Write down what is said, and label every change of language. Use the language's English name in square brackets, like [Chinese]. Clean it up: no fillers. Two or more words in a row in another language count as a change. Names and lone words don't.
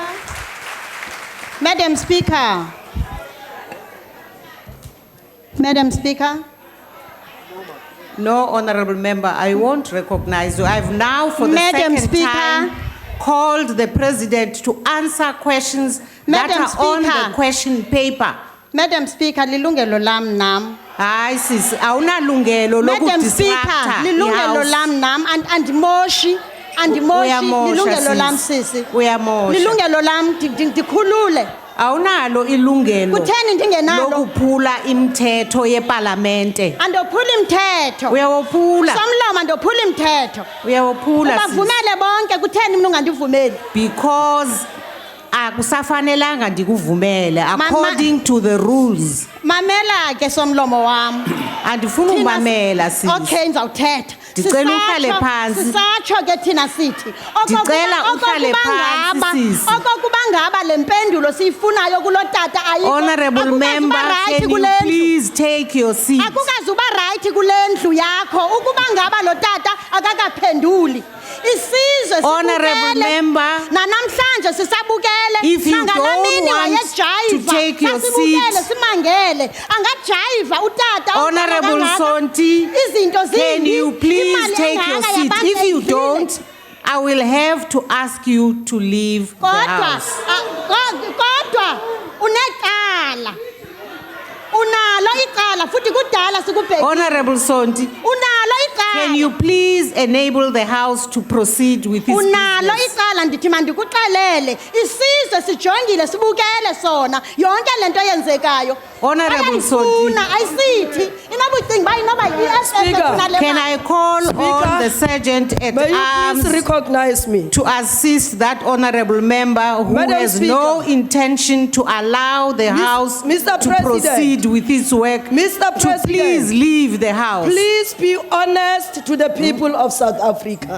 [English] Madam Speaker. Madam Speaker. No, honorable member, I won't recognize you. I've now, for the Madam second Speaker. time, called the president to answer questions Madam that are on Speaker. the question paper. Madam Speaker, [Xhosa] lilungelo lam nam. Hayi sisi, awunalungelo [English] Madam [Xhosa] lokudisrupta Speaker, lilungelo i-house. lam nam andimoshi Uyamosha, lilungelo lam sis. sisi. Uyamosha. Lilungelo lam ndikhulule. Awunalo ilungelo Kutheni ndingenalo? lokuphula imithetho yepalamente. Andophula imithetho. Uyawophula. Somlomo andophula imithetho. Uyawophula sis. Ubavumele bonke kutheni mina ungandivumeli? Because akusafanelanga ndikuvumele [English] according to the rules. [Xhosa] Mamela ke somlomo wam. Andifuna ukumamela sis. Okay ndizawuthetha. Ndicela uhlale phansi. Sisatsho ke thina sithi. Ndicela uhlale phansi sis. Okokuba ngaba le mpendulo siyifunayo kulotata ayikho. [English] Honorable member, can you please take your seat? [Xhosa] Akukazuba right kule ndlu yakho ukuba ngaba lo tata akakaphenduli. Isizwe [English] Honorable member, [Xhosa] nanamhlanje sisabukele. [English] if you don't want to take your seat, [Xhosa] simangele angajayiva utata. [English] Honorable Sonti, [Xhosa] izinto [English] can you please take your seat? If you don't, I will have to ask you to leave the house. [Xhosa] Kodwa unecala. Unalo icala futhi kudala sikubhekile. [English] Honorable Sonti, [Xhosa] unalo icala. [English] Can you please enable the house to proceed with its [Xhosa] Unalo [English] business? [Xhosa] icala ndithi mandikuxelele isizwe sijongile sibukele sona yonke lento yenzekayo. [English] Honorable Sonti, [Xhosa] ayisithi inobucinga bayi noba yi-SS. [English] can I call on the sergeant at arms recognize me to assist that honorable member who Madam has Speaker. no intention to allow the house Mr. to President. proceed with its work, Mr. to President, please leave the house? Please be honest to the people of South Africa.